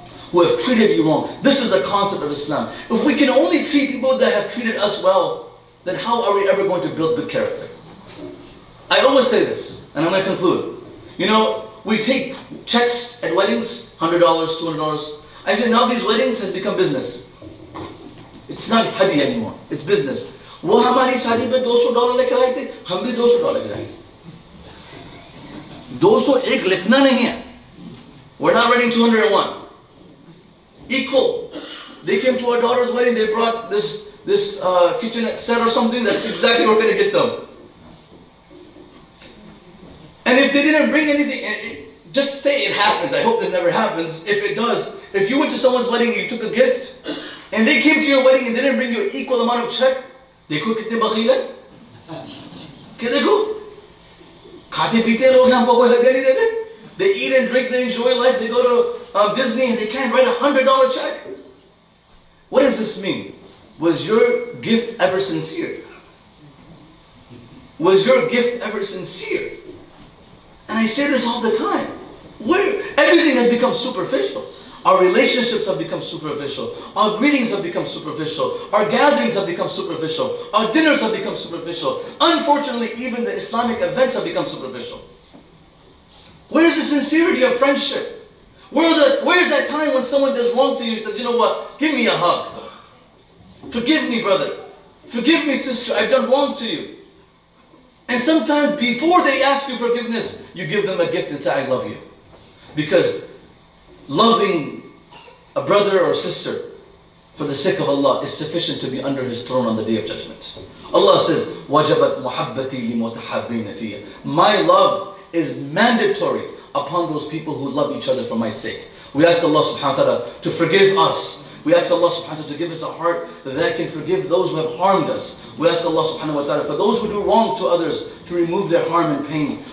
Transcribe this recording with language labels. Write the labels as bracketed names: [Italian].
[English] who have treated you wrong. This is the concept of Islam. If we can only treat people that have treated us well, then how are we ever going to build good character? I always say this, and I'm going to conclude. You know, we take checks at weddings, $100, $200. I say now these weddings has become business. It's not hadi anymore. It's business. [Hindi] वो हमारी शादी पे $200 लेकर आए थे, हम भी $200 गिराएंगे. [English] 201 [Hindi] लिखना नहीं है. [English] We're not writing 201. Equal. They came to our daughter's wedding. They brought this kitchenette set or something. That's exactly what we're going to get them. And if they didn't bring anything, just say it happens. I hope this never happens. If it does, if you went to someone's wedding and you took a gift, and they came to your wedding and they didn't bring you an equal amount of check, [Hindi] देखो कितने बखील है. क्या देखो? खाते पीते लोग हैं, हमको कोई हदिया नहीं देते. [English] They eat and drink, they enjoy life, they go to Disney and they can't write $100 check. What does this mean? Was your gift ever sincere? Was your gift ever sincere? And I say this all the time. Everything has become superficial. Our relationships have become superficial. Our greetings have become superficial. Our gatherings have become superficial. Our dinners have become superficial. Unfortunately, even the Islamic events have become superficial. Where's the sincerity of friendship? Where's that time when someone does wrong to you, you said, you know what, give me a hug. Forgive me, brother. Forgive me, sister, I've done wrong to you. And sometimes before they ask you forgiveness, you give them a gift and say, I love you. Because loving a brother or sister for the sake of Allah is sufficient to be under His throne on the Day of Judgment. Allah says, [Arabic] وَجَبَتْ مُحَبَّتِي لِمُتَحَابِّينَ فِيَّ. [English] My love is mandatory upon those people who love each other for my sake. We ask Allah subhanahu wa ta'ala to forgive us. We ask Allah subhanahu wa ta'ala to give us a heart that can forgive those who have harmed us. We ask Allah subhanahu wa ta'ala for those who do wrong to others to remove their harm and pain.